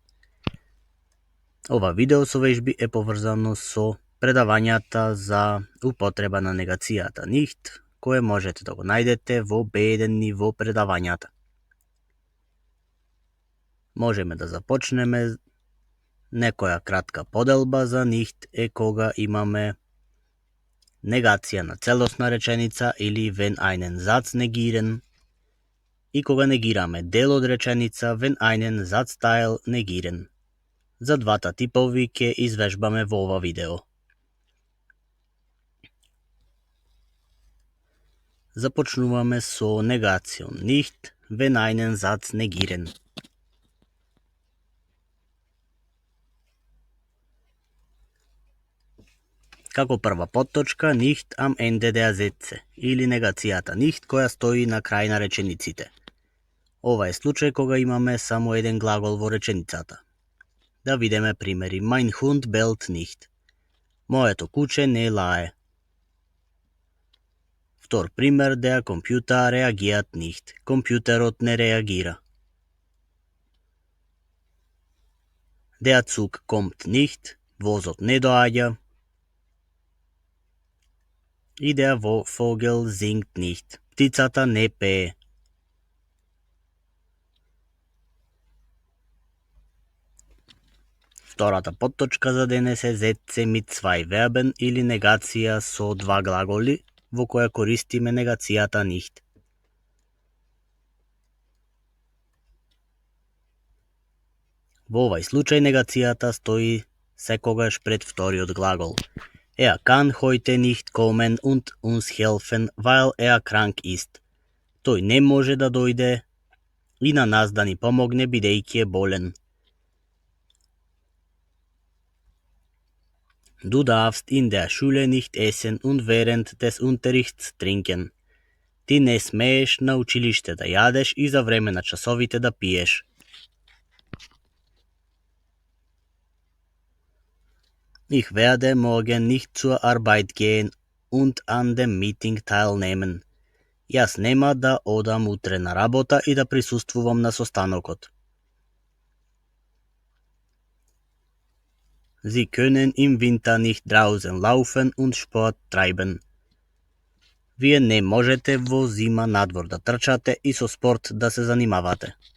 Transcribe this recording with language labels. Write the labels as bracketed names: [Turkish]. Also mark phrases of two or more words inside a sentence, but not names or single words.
[Macedonian] Ова видео со вежби е поврзано со предавањата за употреба на негацијата nicht, кое можете да го најдете во B1 ниво предавањата. Можеме да започнеме. Некоја кратка поделба за нихт е кога имаме негација на целосна реченица или [German] wenn einen Satz negieren [Macedonian] и кога негираме дел од реченица [German] wenn einen Satzteil negieren. [Macedonian] За двата типови ќе извежбаме во ова видео. Започнуваме со негацијон [German] nicht wenn einen Satz negieren. [Macedonian] Како прва потточка [German] nicht am Ende der Sätze [Macedonian] или негацијата nicht која стои на крај на речениците. Ова е случај кога имаме само еден глагол во реченицата. Да видиме примери. [German] Mein Hund bellt nicht. [Macedonian] Моето куче не лае. Втор пример, [German] der Computer reagiert nicht. [Macedonian] Компјутерот не реагира. [German] Der Zug kommt nicht. [Macedonian] Возот не доаѓа. И [German] der Vogel singt nicht. [Macedonian] Птицата не пее. Втората потточка за денес е [German] Sätze mit zwei Verben [Macedonian] или негација со два глаголи, во која користиме негацијата nicht. Во овај случај негацијата стои секогаш пред вториот глагол. [German] Er kann heute nicht kommen und uns helfen, weil er krank ist. [Macedonian] Тој не може да дојде и на нас да ни помогне бидејќи е болен. [German] Du darfst in der Schule nicht essen und während des Unterrichts trinken. [Macedonian] Ти не смееш на училиште да јадеш и за време на часовите да пиеш. [German] Ich werde morgen nicht zur Arbeit gehen und an dem Meeting teilnehmen. [Macedonian] Јас нема да одам утре на работа и да присуствувам на состанокот. [German] Sie können im Winter nicht draußen laufen und Sport treiben. [Macedonian] Вие не можете во зима надвор да трчате и со спорт да се занимавате.